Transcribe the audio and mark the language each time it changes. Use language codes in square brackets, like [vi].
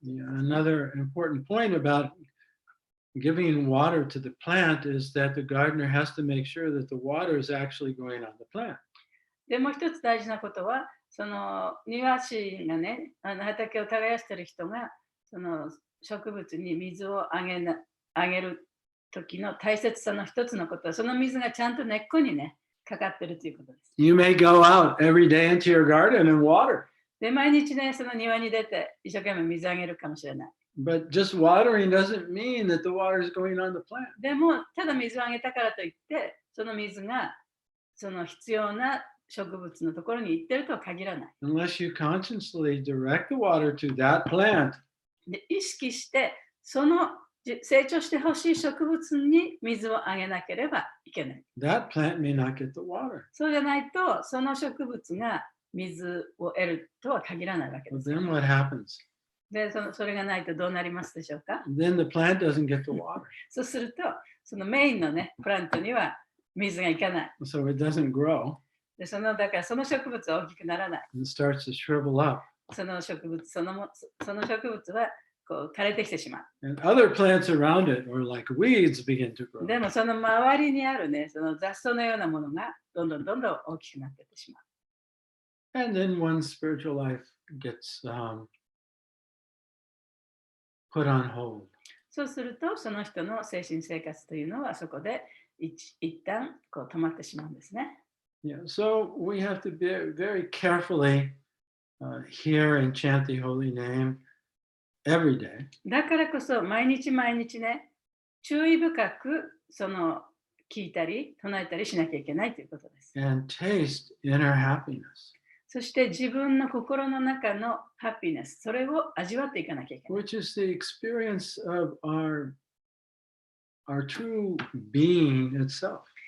[en] Yeah, another important point about giving water to the plant is that the gardener has to make sure that the water is actually going on the plant. [ja] でもう一つ大事なことは、その庭師がね、畑を耕している人が、その植物に水をあげる時の大切さの一つのことは、その水がちゃんと根っこにね、かかっているということです。 [en] You may go out every day into your garden and water, [ja] で、毎日ね、その庭に出て一生懸命水あげるかもしれない。 [en] but just watering doesn't mean that the water is going on the plant. [ja] でも、ただ水をあげたからといって、その水がその必要な植物のところに行ってるとは限らない。 [en] Unless you consciously direct the water to that plant, [ja] で、意識して、その成長してほしい植物に水をあげなければいけない。 [en] that plant may not get the water. [ja] そうじゃないと、その植物が水を得るとは限らないわけで [en] Well, [ja] す。 [en] then what happens? [ja] で、それがないとどうなりますでしょうか。 [en] Then the plant doesn't get the water. [ja] そうすると、そのメインのね、プラントには水がいかない。 [en] So it doesn't grow [ja] で、だからその植物は大きくならない。 [en] and starts to shrivel up. [ja] その植物その植物はこう枯れてきてしまう。 [en] And other plants around it, or like weeds, begin to grow. [ja] でもその周りにあるね、その雑草のようなものがどんどん大きくなっていってしまう。 [en] And then one's spiritual life gets put on hold. [ja] そうすると、その人の精神生活というのはそこで一旦こう止まってしまうんですね。 [en] Yeah, so we have to be very carefully hear and chant the holy name every day. [ja] だからこそ毎日毎日ね、注意深くその聞いたり唱えたりしなきゃいけないということです。 [en] And taste inner happiness. [ja] そして自分の心の中のハッピーネス、それを味わっていかなきゃいけない。 [en] Which is the experience of our true being itself.